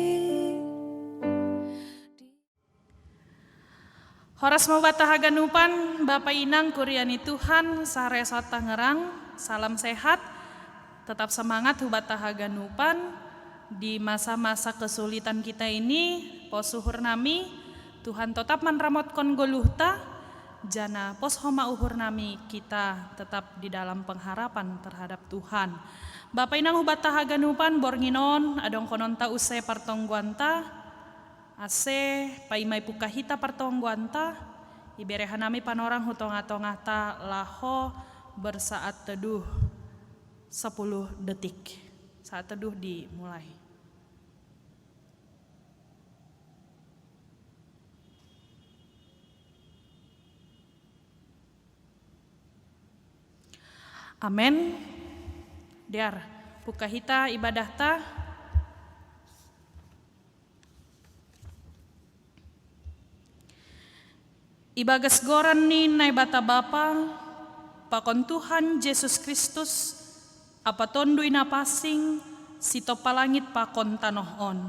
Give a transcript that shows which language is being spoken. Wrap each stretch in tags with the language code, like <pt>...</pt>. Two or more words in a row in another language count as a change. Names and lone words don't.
<bts>Horas mau batahaganupan Bapak Inang Kuriani Tuhan Saresot Tangerang,</bts> <id>salam sehat, tetap semangat</id> <bts>hubatahaganupan</bts> <id>di masa-masa kesulitan kita ini.</id> <bts>Posuhur nami Tuhan tetap manramotkan goluhta, jana pos homa uhur nami</bts> <id>kita tetap di dalam pengharapan terhadap Tuhan.</id> <bts>Bapak Inang hubatahaganupan bornginon adong kononta use partongguanta ase paimai pukahita partongguanta iberehan nami panorang hutonga-tonga ta laho</bts> <id>bersaat teduh 10 detik. Saat teduh dimulai. Amen.</id> <bts>Diar pukahita ibadah ta. Ibagas goran ni nai bata bapa, pakon Tuhan Yesus Kristus, apa tondui napasing, sito palangit pakon tanohon.</bts>